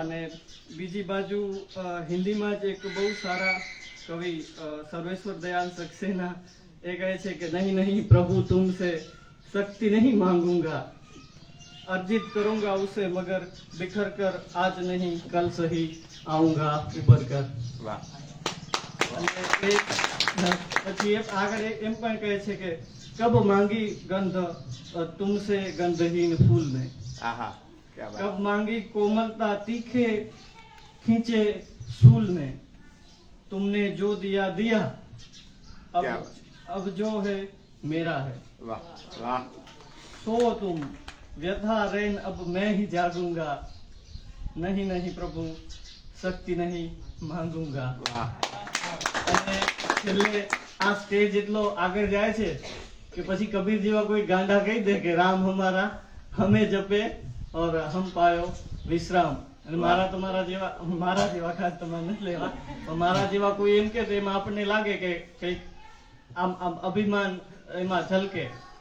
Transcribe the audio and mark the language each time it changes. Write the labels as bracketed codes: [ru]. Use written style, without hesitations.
[gu] અને બીજી બાજુ હિન્દીમાં જ એક બહુ સારા કવિ સર્વેશ્વર દયાલ સક્સેના એ કહે છે કે [hi] નહીં નહીં પ્રભુ તુમસે શક્તિ નહીં માંગूंगा, अर्जित करूंगा उसे मगर बिखर कर आज नहीं कल सही आऊंगा उबर कर. [gu] પછી આગળ એમ પણ કહે છે કે [hi] कब मांगी गंध तुमसे गंधहीन फूल ने, कब मांगी कोमलता तीखे खींचे सूल ने, तुमने जो दिया दिया अब जो है मेरा है. सो तुम व्यथा रैन अब मैं ही जागूंगा, नहीं नहीं प्रभु शक्ति नहीं मांगूंगा. [gu] અને છેલ્લે આ સ્ટેજ એટલો આગળ જાય છે કે પછી કબીર જેવા કોઈ ગાંડા કહી દે કે [hi] રામ હમારા હમે જપે और हम પાયો વિશ્રામ. [gu] અને મારા જેવા ખાસ તમારે નથી લેવા, પણ મારા જેવા કોઈ એમ કે એમાં આપણને લાગે કે કંઈક આમ અભિમાન એમાં ઝલકે